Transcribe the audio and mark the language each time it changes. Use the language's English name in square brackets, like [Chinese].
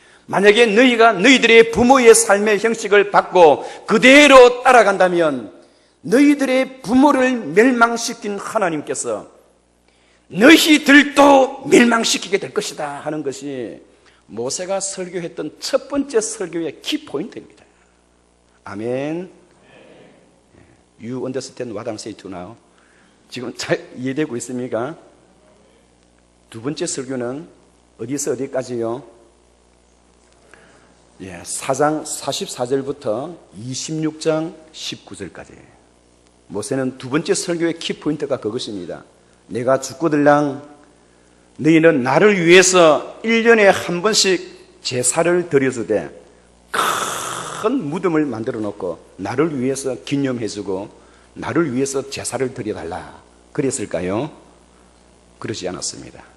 [Korean] 만약에 너희가 너희들의 부모의 삶의 형식을 받고 그대로 따라간다면 너희들의 부모를 멸망시킨 하나님께서 너희들도 멸망시키게 될 것이다 하는 것이 모세가 설교했던 첫 번째 설교의 키포인트입니다. 아멘. [English] You understand what I'm saying to now? [Korean] 지금 잘 이해되고 있습니까? 두 번째 설교는 어디서 어디까지요? 4장 44절부터 26장 19절까지. 모세는 두 번째 설교의 키포인트가 그것입니다. 내가 죽고들랑 너희는 나를 위해서 1년에 한 번씩 제사를 드려주되 큰 무덤을 만들어 놓고 나를 위해서 기념해주고 나를 위해서 제사를 드려달라 그랬을까요? 그러지 않았습니다.